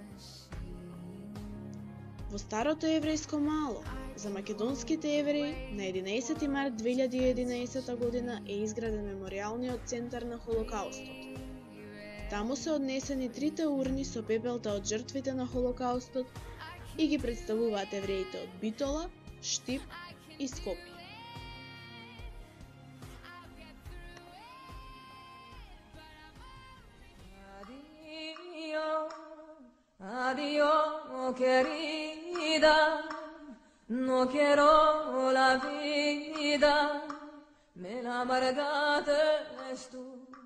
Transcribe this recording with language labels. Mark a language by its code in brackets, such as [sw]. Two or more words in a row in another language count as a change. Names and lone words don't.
[mk] Во старото еврејско мало, за македонските евреи, на 11 март 2011 година е изграден меморијалниот центар на Холокаустот. Таму се однесени 3 урни со пепелта од жртвите на Холокаустот и ги представуваат евреите од Битола, Штип и Скопје. [es] Adiós, querida, no quiero la vida, me la amargaste tú.